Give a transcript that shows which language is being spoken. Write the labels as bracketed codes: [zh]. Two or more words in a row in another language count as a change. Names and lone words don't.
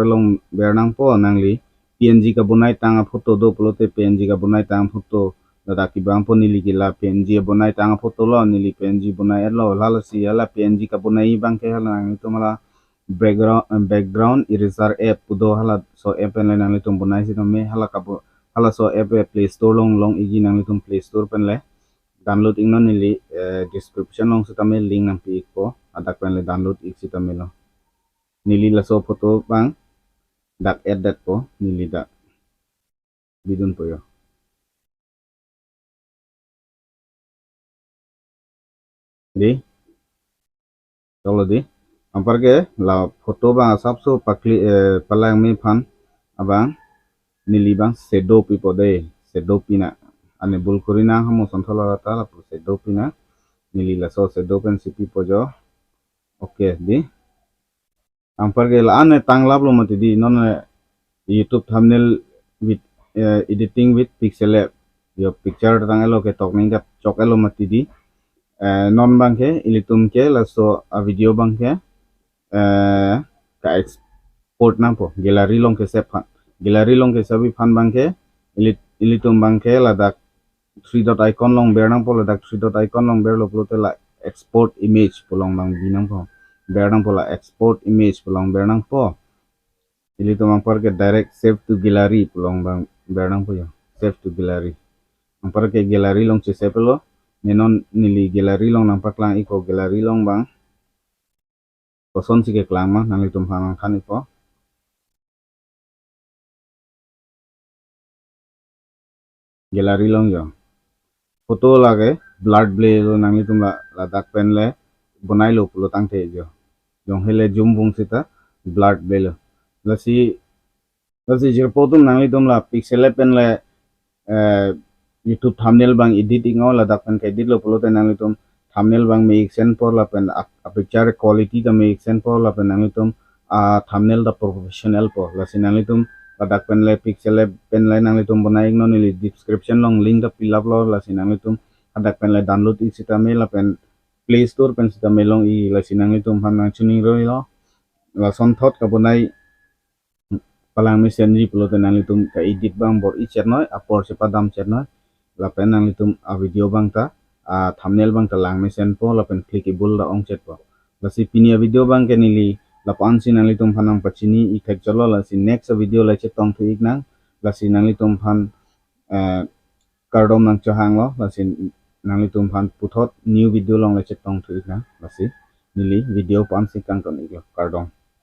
[mjw] along ber nang po nang li png kabunai tang photo do bulote png kabunai tang photo da ki bang po nili gila png bonai tang photo lo nili png bonai lo lalo si ala png ka bonai bang ke hala nang itu mala [en] background eraser app [mjw] pudo hala so app pen nang itu bonai si me hala ka hala so app [en] play store [mjw] long igi nang itu [en] play store [mjw] pen le download ing no nili description long su tame link nang pi ko adak pen le download ik si tame lo nili la so photo bang dak [en] add that [mjw] po nili dak bidun po yo di chalo di ampar ke la photo bang asap so pakli palang mi phan abang nili bang sedo pi pode sedo pina ane bul kurina hamo sonthola ta la sedo pina nili la so sedo pen sipi pojo okay di ampar ke la ane tanglap lo mati di non [en] YouTube thumbnail with editing with Pixellab [mjw] yo picture tangelo ke tokning ka chokelo mati di non bang ke ilitum ke la so a video bang ke ka export nang po gallery long ke se phan gallery long ke sabi phan bang ke ilitum bang ke la dak [en] 3 dot [mjw] icon long ber nang po la dak [en] 3 dot icon [mjw] long ber lo plo te la [en] export image [mjw] polong bang binang po bernang pola [en] export image [mjw] pulang bernang po ili to mangpar ke [en] direct save to gallery [mjw] pulang bang bernang po yo [en] save to gallery [mjw] mangpar ke gallery long che save lo nenon nili gallery long nampak lang iko gallery long bang koson si ke klang ma nang litum hanang kan iko gallery long yo foto lage blood blay lo nang litum la dak pen le bonai lo pulo tang te jo jong hele zoom bung sita blood blay lo lasi jir potom nang litum la Pixellab pen le [en] YouTube thumbnail [mjw] bang editing la dak pen ke edit lo pulo te nang litum thumbnail bang make sense por la pen a [en] picture quality [mjw] da [en] make sense [mjw] por la pen nang litum thumbnail da professional por la sinang dak pen le Pixellab pen le nang litum bonai no ni description long link da [en] fill up [mjw] lo la sinang dak pen le download i sita me la pen [en] play store [mjw] pen sita me long i la sinang han nang chuning ro lo la son thot ka bonai palang mi senji pulo te nang ka edit bang bor i chernoi apor se padam chernoi la pen nang a video bang ta thumbnail bang ta lang mi sen po la pen clickable la ong chet po la si pinia video bang ke nili la pan si nang phanang pachini i thek cholo la si [en] next video [mjw] la che tong thu ik nang la si nang phan kardom nang chahang lo la si nang phan puthot [en] new video [mjw] long la che tong thu ik nang la si nili video pan si kang kon ik lo kardom